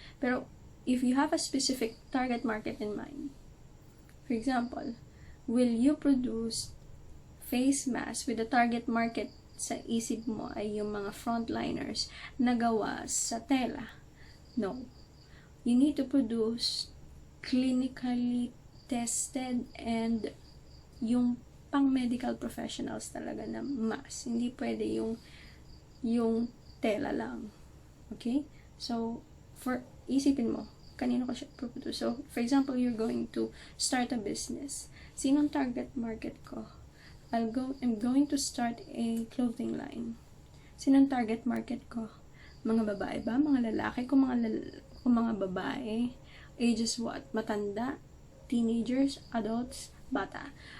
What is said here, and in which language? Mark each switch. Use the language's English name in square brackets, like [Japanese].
[English] Pero, if you have a specific target market in mind, for example, will you produce face mask with the target market [Filipino] sa isip mo ay yung mga [English] frontliners [Filipino] na gawa sa tela? [English] No. You need to produce clinically tested and [Filipino] yung pang medical professionals talaga na [English] mask. [Filipino] Hindi pwede yung tela lang. Okay? So, isipin mo, kanino ka siya produce? [English] So, for example, you're going to start a business. [Filipino] Sinong target market ko? [English] I'm going to start a clothing line. [Filipino] Sinong target market ko? Mga babae ba? Mga lalaki? Kung mga babae, ages what? Matanda? Teenagers? Adults? Bata?